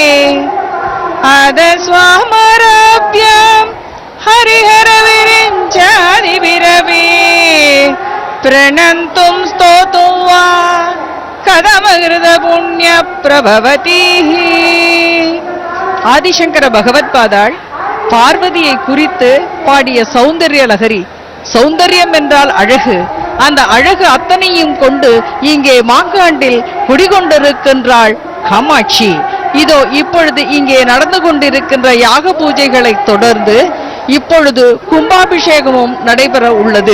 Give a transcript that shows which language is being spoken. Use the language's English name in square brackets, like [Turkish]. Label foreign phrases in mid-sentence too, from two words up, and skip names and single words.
[Sanskrit] अदस्वामराभ्यां हरिहरविरिञ्चादिभिरपि प्रणन्तुं स्तोतुं वा कथमकृत पुण्य प्रभवति. [Tamil] ஆதிசங்கர பகவத் பாதாள் பார்வதியை குறித்து பாடிய சௌந்தர்ய லகரி. சௌந்தர்யம் என்றால் அழகு. அந்த அழகு அத்தனையும் கொண்டு இங்கே மாங்காண்டில் குடிகொண்டிருக்கின்றாள் காமாட்சி. இதோ இப்பொழுது இங்கே நடந்து கொண்டிருக்கின்ற யாக பூஜைகளை தொடர்ந்து இப்பொழுது கும்பாபிஷேகமும் நடைபெற உள்ளது.